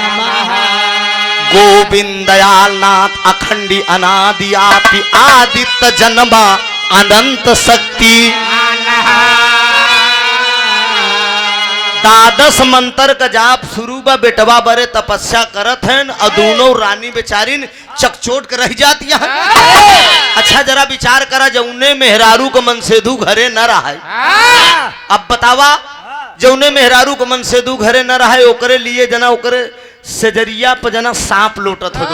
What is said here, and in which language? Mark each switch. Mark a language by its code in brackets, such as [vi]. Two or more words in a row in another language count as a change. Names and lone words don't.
[awa] गोविंद दयाल नाथ अखंडी अनादि आपी आदित्य जन्मा अनंत शक्ति, द्वादश मंत्र का जाप शुरू बा बेटवा बरे तपस्या करत हैं और दोनों रानी बेचारीन चकचोट कर रह जाती हैं। अच्छा जरा विचार करा जौने मेहरारू को मनसेदू घरे न रहा है, अब बतावा जौने मेहरारू को मनसेदू घरे न रहा है ओकरे लिए जना ओकरे सजरिया पर जना सांप लोटत हो।